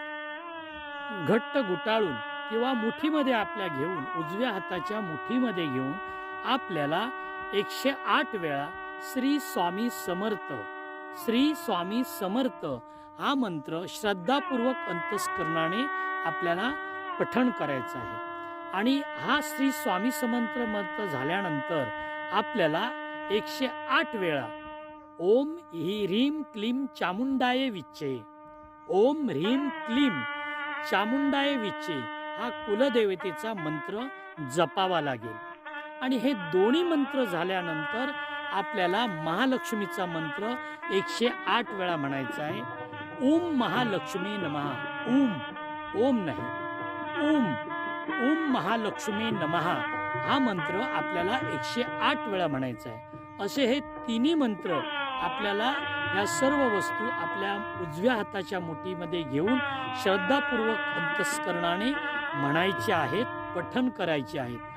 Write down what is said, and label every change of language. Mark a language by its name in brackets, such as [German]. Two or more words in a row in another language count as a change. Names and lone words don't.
[Marathi] घट्ट गुटाळून किंवा मुठीमध्ये आपल्या घेऊन, उजव्या हाताच्या मुठीमध्ये घेऊन आपल्याला 108 वेळा श्री स्वामी समर्थ, श्री स्वामी समर्थ हा मंत्र श्रद्धापूर्वक अंतस्करणाने आपल्याला पठण करायचं आहे. आणि हा श्री स्वामी समर्थ मंत्र झाल्यानंतर आपल्याला 108 वेळा [Sanskrit] ओम ह्रीं क्लीं चामुंडाय विच्चे, ओम ह्रीं क्लीं चामुंडाय विच्चे [Marathi] हा कुलदेवतेचा मंत्र जपावा लागेल. आणि हे दोन्ही मंत्र झाल्यानंतर आपल्याला महालक्ष्मीचा मंत्र 108 वेळा म्हणायचा आहे. [Sanskrit] ओम महालक्ष्मी नमः, [Marathi] ओम, ओम नाही, ओम, [Sanskrit] ओम महालक्ष्मी नमः [Marathi] हा मंत्र आपल्याला 108 वेळा म्हणायचा आहे. असे हे तिन्ही मंत्र आपल्याला या सर्व वस्तू आपल्या उजव्या हाताच्या मुठीमध्ये घेऊन श्रद्धापूर्वक अंतस्करणाने म्हणायचे आहेत, पठण करायचे आहेत.